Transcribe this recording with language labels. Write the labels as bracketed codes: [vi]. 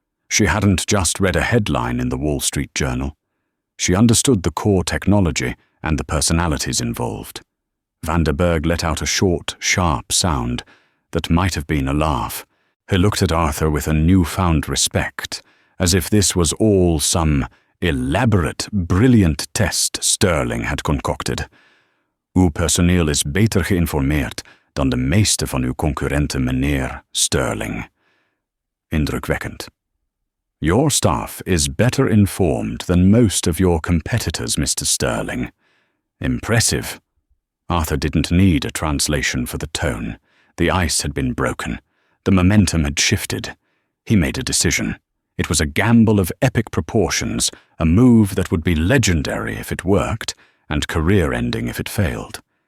[en] She hadn't just read a headline in the Wall Street Journal. She understood the core technology and the personalities involved. Van der Berg let out a short, sharp sound that might have been a laugh. He looked at Arthur with a newfound respect, as if this was all some elaborate, brilliant test Sterling had concocted. [nl] Uw personeel is beter geïnformeerd dan de meeste van uw concurrenten, meneer Sterling. Indrukwekkend. [en] Your staff is better informed than most of your competitors, Mr. Sterling. Impressive. Arthur didn't need a translation for the tone. The ice had been broken. The momentum had shifted. He made a decision. It was a gamble of epic proportions, a move that would be legendary if it worked, and career-ending if it failed.